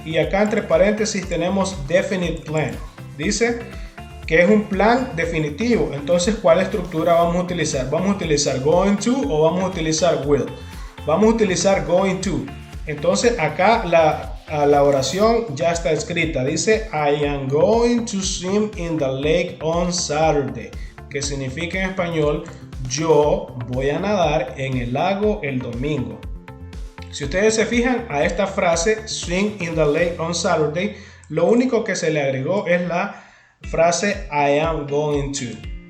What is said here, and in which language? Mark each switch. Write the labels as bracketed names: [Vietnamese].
[Spanish] Y acá entre paréntesis tenemos [English] definite plan. [Spanish] Dice que es un plan definitivo. Entonces, ¿cuál estructura vamos a utilizar? ¿Vamos a utilizar going to o vamos a utilizar will? Vamos a utilizar going to. Entonces, acá la oración ya está escrita. [English] Dice, I am going to swim in the lake on Saturday. [Spanish] Que significa en español, yo voy a nadar en el lago el domingo. Si ustedes se fijan a esta frase, [English] swim in the lake on Saturday, [Spanish] lo único que se le agregó es la frase [English] I am going to.